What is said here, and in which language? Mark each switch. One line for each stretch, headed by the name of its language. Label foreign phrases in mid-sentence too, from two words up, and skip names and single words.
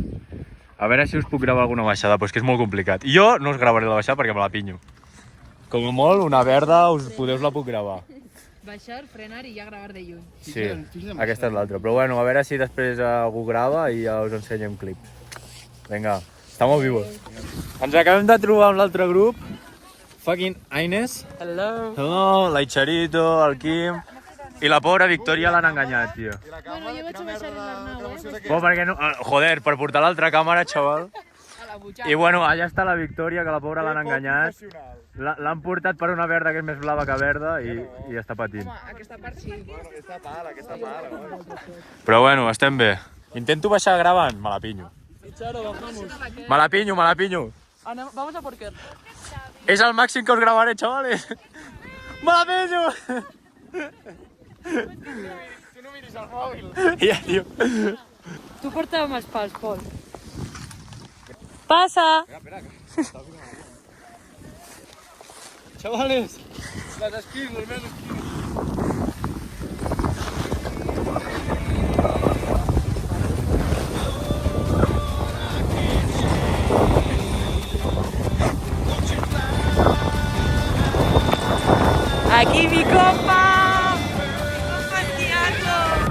Catalan: A veure si us puc gravar alguna baixada, però és que és molt complicat. Jo no us gravaré la baixada perquè me la pinyo. Com a molt, una verda, us la puc gravar. Baixar, frenar i ja gravar de lluny. Sí, aquesta és l'altra. Però bueno, a veure si després algú grava i ja us ensenyem clips. Vinga,
Spanish: estamos vivos.
Catalan: Ens acabem de trobar amb l'altre grup. Fucking Aines. Hello. Hello, l'Aicharito, el Quim. I la pobra Victòria l'han enganyat, tio. Bueno, jo vaig a baixar l'Arnau, Bo, perquè no... Joder, per portar l'altra càmera, xaval. a la butxaca. I bueno, allà està la Victòria, que la pobra l'han enganyat. L'han portat per una verda que és més blava que verda i està patint. Home, aquesta part sí. Aquesta part. Però bueno, estem bé. Intento baixar gravant, me la pinyo. Me la pinyo.
Spanish: Vamos a por qué.
Catalan: És el màxim que us gravaré, chavales. Me la pinyo. Tu no miris el mòbil. Ja, tio. Tu porta'm els pals, Pol. Pasa. Chavales, les esquís, les meves esquís.
Spanish: Aquí mi compa. Tiago.